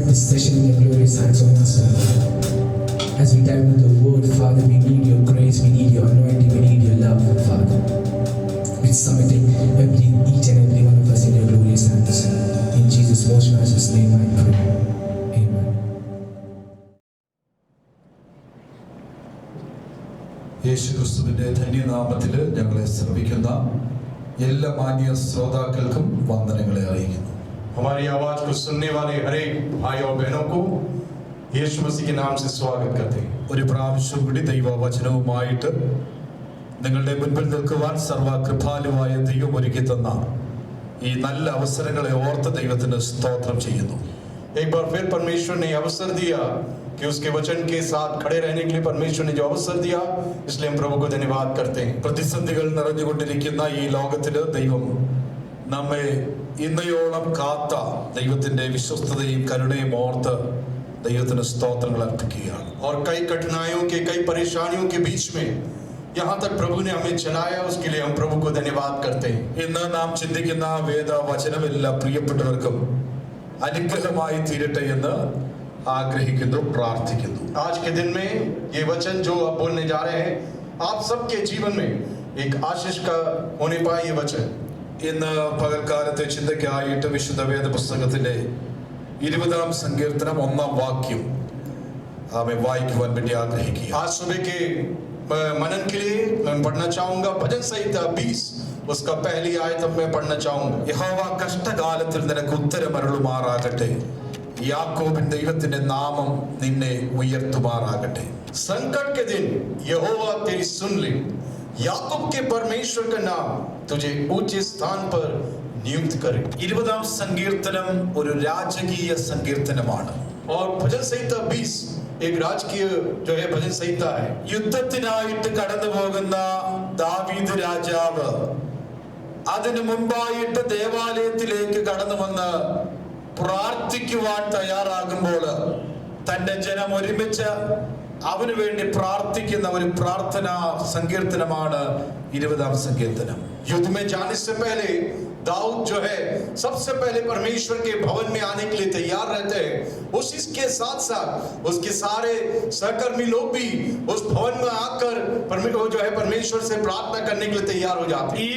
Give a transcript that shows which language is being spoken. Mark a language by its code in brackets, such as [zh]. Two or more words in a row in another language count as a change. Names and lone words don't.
[en] especially in your glorious hands on us, Father. As we dive into the word, Father, we need your grace, we need your anointing, we need your love, Father. We're submitting each and every one of us in your glorious hands. In Jesus' most precious name I pray. Amen. [ml] യേശുക്രിസ്തുവിന്റെ ധന്യനാമത്തിൽ ഞങ്ങളെ ശ്രമിക്കുന്ന എല്ലാ മാന്യ ശ്രോതാക്കൾക്കും വന്ദനങ്ങളെ അറിയിക്കുന്നു. [hi] हमारी आवाज को सुनने वाले हर एक भाई और बहनों को यीशु मसीह के नाम से स्वागत करते हैं. [ml] ഒരു പ്രാവശ്യം കൂടി ദൈവവചനവുമായിട്ട് നിങ്ങളുടെ മുൻപിൽ നിൽക്കുവാൻ സർവകൃപാലുവായ ദൈവം ഒരുക്കി തന്ന ഈ നല്ല അവസരങ്ങളെ ഓർത്ത് ദൈവത്തിന് സ്തോത്രം ചെയ്യുന്നു. [hi] एक बार फिर परमेश्वर ने अवसर दिया कि उसके वचन के साथ खड़े रहने के लिए परमेश्वर ने जो अवसर दिया, इसलिए हम प्रभु को धन्यवाद करते हैं. [ml] പ്രതിസന്ധികൾ നിറഞ്ഞുകൊണ്ടിരിക്കുന്ന ഈ ലോകത്തില് ദൈവം നമ്മെ ഇന്നയോളം കാത്ത ദൈവത്തിന്റെ വിശ്വസ്തതയും കരുണയും ഓർത്ത് ദൈവത്തിന് സ്തോത്രങ്ങൾ അർപ്പിക്കുകയാണ്. [hi] और कई कठिनाइयों के, कई परेशानियों के बीच में यहाँ तक प्रभु ने हमें चलाया, उसके लिए हम प्रभु को धन्यवाद करते हैं. [ml] ഇന്ന് നാം ചിന്തിക്കുന്ന വേദവചനം എല്ലാ പ്രിയപ്പെട്ടവർക്കും അനുഗ്രഹമായി തീരട്ടെ എന്ന് ആഗ്രഹിക്കുന്നു, പ്രാർത്ഥിക്കുന്നു. [hi] आज के दिन में ये वचन जो आप बोलने जा रहे हैं, आप सबके जीवन में एक आशीष का होने पाए ये वचन. [ml] ഇന്ന് പകൽക്കാലത്തെ ചിന്തയ്ക്കായിട്ട് വിശുദ്ധ വേദ പുസ്തകത്തിലെ 20-ാം സങ്കീർത്തനം 1-ാം വാക്യം ആമേൻ വായിക്കുവാൻ വേണ്ടി ആഗ്രഹിക്കുക. [hi] आज सुबह के मनन के लिए मैं पढ़ना चाहूंगा भजन संहिता 20 उसका पहली आयत मैं पढ़ना चाहूंगा. [ml] യഹോവ കഷ്ടകാലത്തിൽ നിനക്ക് ഉത്തരമരുളുമാറാകട്ടെ, യാക്കോബിൻ ദൈവത്തിന്റെ നാമം നിന്നെ ഉയർത്തുമാറാകട്ടെ. [hi] संकट के दिन यहोवा तेरी सुन ले, याकूब के परमेश्वर का नाम तुझे ऊंचे स्थान पर नियुक्त करे. [ml] 20-ാം സങ്കീർത്തനം ഒരു രാജകീയ സങ്കീർത്തനമാണ്. [hi] और भजन संहिता 20 एक राजकीय जो है भजन संहिता है. [ml] യുദ്ധത്തിനായിട്ട് കടന്നു പോകുന്ന ദാവീദ് രാജാവ് അതിനു മുമ്പായിട്ട് ദേവാലയത്തിലേക്ക് കടന്നു വന്ന് പ്രാർത്ഥിക്കുവാൻ തയ്യാറാകുമ്പോൾ തന്റെ ജനം ഒരുമിച്ച് അവന് വേണ്ടി പ്രാർത്ഥിക്കുന്ന ഒരു പ്രാർത്ഥനാ സങ്കീർത്തനമാണ് 20-ാം സങ്കീർത്തനം. [hi] युद्ध में जाने से पहले दाऊद जो है सबसे पहले परमेश्वर के भवन में आने के लिए तैयार रहते हैं. उसी के साथ साथ उसके सारे सहकर्मी लोग भी उस भवन में आकर जो है परमेश्वर से प्रार्थना करने के लिए तैयार हो जाते हैं.